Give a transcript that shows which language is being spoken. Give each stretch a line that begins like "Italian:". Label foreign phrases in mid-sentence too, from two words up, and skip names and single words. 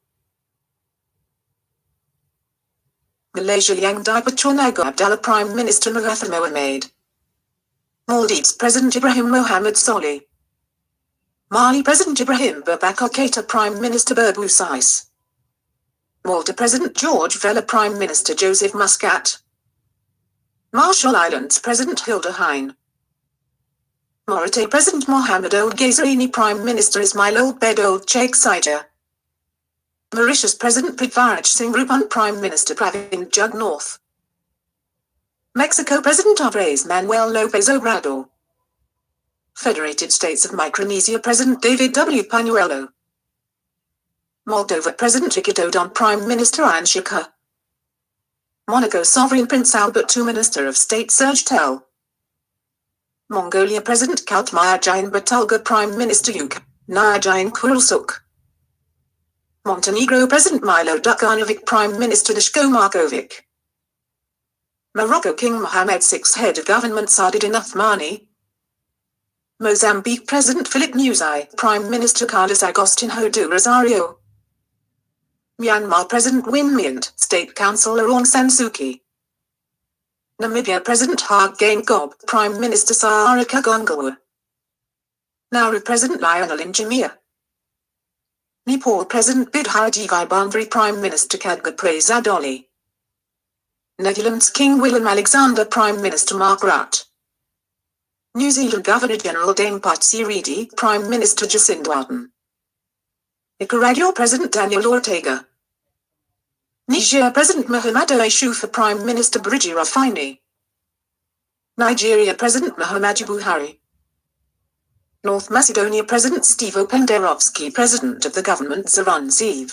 English: Malaysia Yang Dipertunago Abdullah Prime Minister Mahathir Mohamad. Maldives President Ibrahim Mohammed Solih. Mali President Ibrahim Boubacar Keita Prime Minister Berbu Sais. Malta President George Vella Prime Minister Joseph Muscat. Marshall Islands President Hilda Hein. Mauritania President Mohamed Ould Ghazouani Prime Minister Ismail Ould Bed Ould Sheikh Saja. Mauritius President Prithviraj Singh Rupan, Prime Minister Pravind Jugnauth. Mexico President Andrés Manuel López Obrador. Federated States of Micronesia President David W. Pañuelo. Moldova President Richard Dodon, Prime Minister Ian Shikha. Monaco Sovereign Prince Albert II, Minister of State Serge Tel. Mongolia President Kaltmyr Batulga, Prime Minister Yuk Nayajayan Kurulsuk. Montenegro President Milo Đukanović, Prime Minister Duško Marković. Morocco King Mohammed VI, Head of Government Saadetdin Othmani. Mozambique President Filipe Nyusi, Prime Minister Carlos Agostinho do Rosario. Myanmar President Win Myint, State Councillor Aung San Suu Kyi. Namibia President Hage Geingob, Prime Minister Sarika Gongalwa. Nauru President Lionel Njamia. Nepal President Bidharajigai Bandari, Prime Minister Khadga Prezadoli. Netherlands King Willem Alexander, Prime Minister Mark Rutte. New Zealand Governor-General Dame Patsy, Prime Minister Jacinda Ardern. Nicaragua President Daniel Ortega. Niger President Mahamadou Issoufou, Prime Minister Biriji Rafini. Nigeria President Muhammadu Buhari. North Macedonia President Stevo Penderovsky, President of the Government Zoran Zaev.